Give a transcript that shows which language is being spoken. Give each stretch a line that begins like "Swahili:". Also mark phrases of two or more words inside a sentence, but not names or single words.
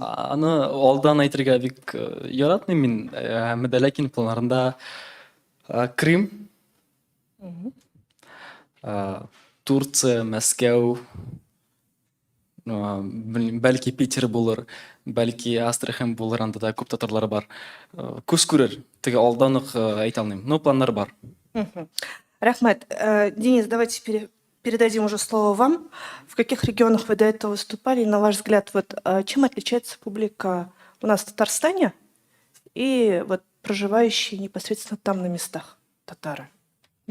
Tatar: Аны алдан әйтергә бик яратмыйм мин, әмма дә ләкин планнарында Крым, Турция, Мәскәү, бәлки Питер булыр, бәлки Астрахань булыр, анда да күп татарлар бар. Күз күрер, теге алдан ук әйтә алмыйм. Но планнар бар. Рахмет.
Russian: Денис, давайте передадим уже слово вам. В каких регионах вы до этого выступали? И, на ваш взгляд, вот чем отличается публика у нас в Татарстане и вот проживающие непосредственно там на местах татары?